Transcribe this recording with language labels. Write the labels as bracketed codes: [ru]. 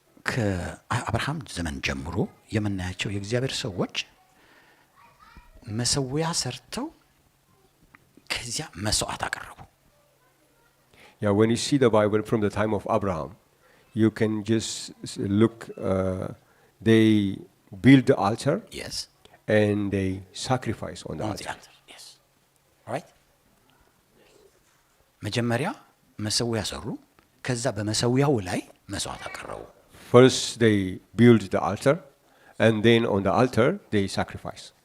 [am] ከአብርሃም ዘመን ጀምሮ የምናያቸው የእግዚአብሔር ሰዎች መሰዊያ ሰርተው ከዚያ መስዋዕት አቀረቡ። [en] Yeah, when you see the Bible from the time of Abraham, you can just look, they build the altar yes and they sacrifice on the on the altar. altar yes right [am] መጀመሪያ መሰዊያ ሰሩ፣ ከዛ በመሰዊያው ላይ መስዋዕት አቀረቡ። [en] First they build the altar and then on the altar they sacrifice.